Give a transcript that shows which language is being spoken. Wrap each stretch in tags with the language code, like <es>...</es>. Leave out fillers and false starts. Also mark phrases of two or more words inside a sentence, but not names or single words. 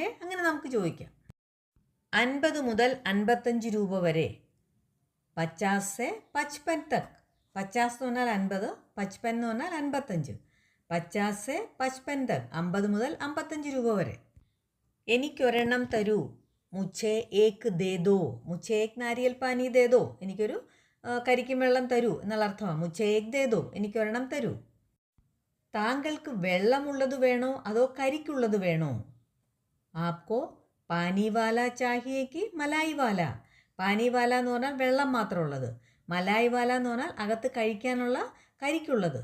<ml>അങ്ങനെ നമുക്ക് ചോദിക്കാം. 50 മുതൽ 55 രൂപ വരെ.</ml> <hi>50 से 55 तक.</hi> <ml>50 എന്ന് പറഞ്ഞാൽ 50, 55 എന്ന് പറഞ്ഞാൽ 55.</ml> <hi>50 से 55 तक.</hi> <ml>50 മുതൽ 55 രൂപ വരെ. എനിക്കൊരെണ്ണം തരൂ.</ml> <hi>मुझे एक दे दो. मुझे एक नारियल पानी दे दो.</hi> <ml>എനിക്കൊരു കരിക്കും വെള്ളം തരൂ എന്നുള്ള അർത്ഥമാണ്.</ml> <hi>मुझे एक दे दो.</hi> <ml>എനിക്കൊരെണ്ണം തരൂ. താങ്കൾക്ക് വെള്ളമുള്ളത് വേണോ അതോ കരിക്കുള്ളത് വേണോ?</ml> <hi>आपको पानी वाला चाहिए कि मलाई वाला. पानी वाला</hi> <ml>എന്ന് പറഞ്ഞാൽ വെള്ളം മാത്രമുള്ളത്.</ml> <hi>मलाई वाला</hi> <ml>എന്ന് പറഞ്ഞാൽ അകത്ത് കഴിക്കാനുള്ള കരിക്കുള്ളത്.</ml>